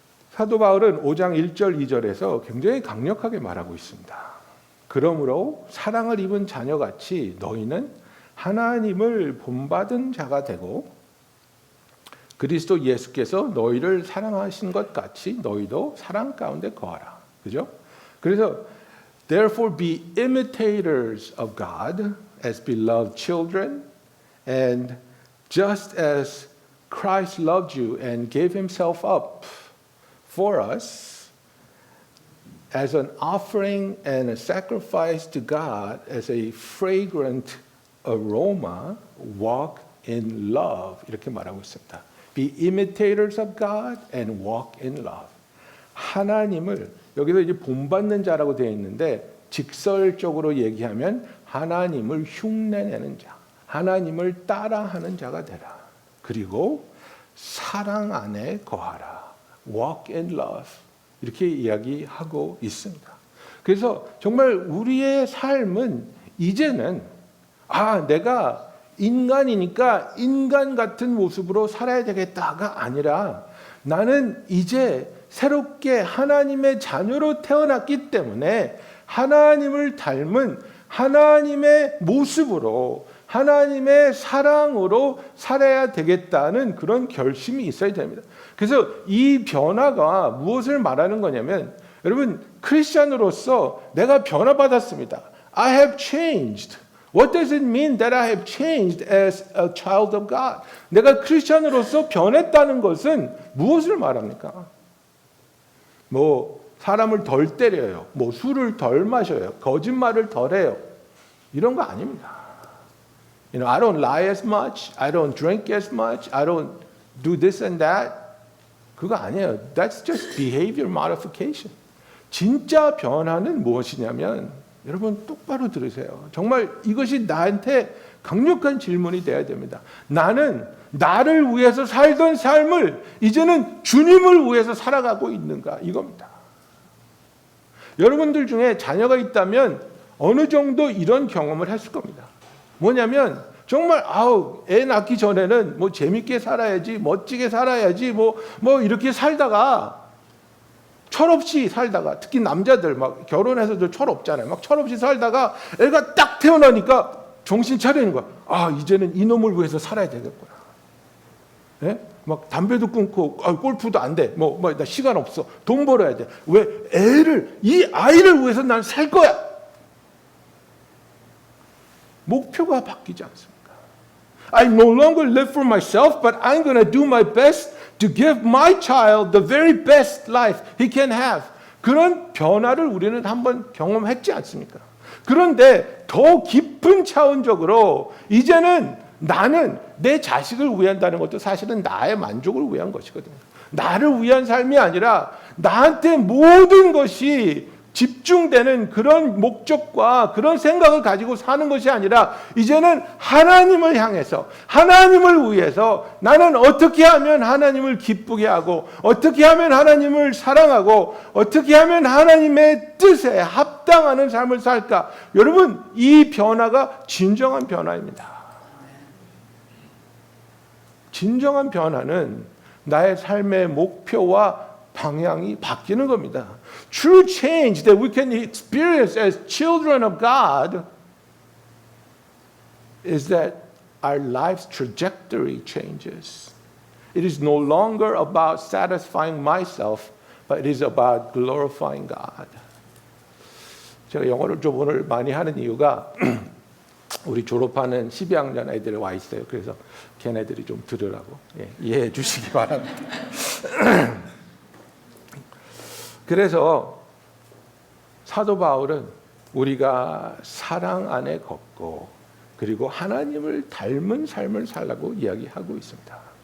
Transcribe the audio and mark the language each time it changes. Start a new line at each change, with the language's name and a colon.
Korean: 사도 바울은 5장 1절 2절에서 굉장히 강력하게 말하고 있습니다. 그러므로 사랑을 입은 자녀같이 너희는 하나님을 본받은 자가 되고 그리스도 예수께서 너희를 사랑하신 것 같이 너희도 사랑 가운데 거하라. 그죠? 그래서
English: Therefore be imitators of God as beloved children, and just as Christ loved you and gave himself up for us as an offering and a sacrifice to God as a fragrant aroma, walk in love.
Korean: 이렇게 말하고 있습니다.
English: Be imitators of God and walk in love.
Korean: 하나님을 여기서 이제 본받는 자라고 되어 있는데 직설적으로 얘기하면 하나님을 흉내내는 자, 하나님을 따라하는 자가 되라. 그리고 사랑 안에 거하라.
English: Walk in love.
Korean: 이렇게 이야기하고 있습니다. 그래서 정말 우리의 삶은 이제는 내가 인간이니까 인간 같은 모습으로 살아야 되겠다가 아니라 나는 이제 새롭게 하나님의 자녀로 태어났기 때문에 하나님을 닮은 하나님의 모습으로 하나님의 사랑으로 살아야 되겠다는 그런 결심이 있어야 됩니다. 그래서 이 변화가 무엇을 말하는 거냐면 여러분 크리스찬으로서 내가 변화받았습니다.
English: I have changed. What does it mean that I have changed as a child of God?
Korean: 내가 크리스찬으로서 변했다는 것은 무엇을 말합니까? 사람을 덜 때려요. 술을 덜 마셔요. 거짓말을 덜 해요. 이런 거 아닙니다.
English: I don't lie as much. I don't drink as much. I don't do this and that.
Korean: 그거 아니에요.
English: That's just behavior modification.
Korean: 진짜 변화는 무엇이냐면 여러분 똑바로 들으세요. 정말 이것이 나한테 강력한 질문이 돼야 됩니다. 나는 나를 위해서 살던 삶을 이제는 주님을 위해서 살아가고 있는가? 이겁니다. 여러분들 중에 자녀가 있다면 어느 정도 이런 경험을 했을 겁니다. 뭐냐면 정말 애 낳기 전에는 재밌게 살아야지, 멋지게 살아야지, 이렇게 살다가 철없이 살다가 특히 남자들 결혼해서도 철없잖아요. 철없이 살다가 애가 딱 태어나니까 정신 차리는 거야. 이제는 이놈을 위해서 살아야 되겠구나. 예? 담배도 끊고 골프도 안 돼. 나 시간 없어. 돈 벌어야 돼. 왜? 이 아이를 위해서 난 살 거야. 목표가 바뀌지 않습니까?
English: I no longer live for myself, but I'm going to do my best to give my child the very best life he can have.
Korean: 그런 변화를 우리는 한번 경험했지 않습니까? 그런데 더 깊은 차원적으로 이제는 나는 내 자식을 위한다는 것도 사실은 나의 만족을 위한 것이거든요. 나를 위한 삶이 아니라 나한테 모든 것이 집중되는 그런 목적과 그런 생각을 가지고 사는 것이 아니라 이제는 하나님을 향해서 하나님을 위해서 나는 어떻게 하면 하나님을 기쁘게 하고 어떻게 하면 하나님을 사랑하고 어떻게 하면 하나님의 뜻에 합당하는 삶을 살까? 여러분 이 변화가 진정한 변화입니다. 진정한 변화는 나의 삶의 목표와 방향이 바뀌는 겁니다.
English: True change that we can experience as children of God is that our life's trajectory changes. It is no longer about satisfying myself, but it is about glorifying God.
Korean: 제가 영어를 좀 오늘 많이 하는 이유가 우리 졸업하는 12학년 애들이 와 있어요. 그래서 걔네들이 좀 들으라고 이해해 주시기 바랍니다. 그래서 사도 바울은 우리가 사랑 안에 걷고 그리고 하나님을 닮은 삶을 살라고 이야기하고 있습니다.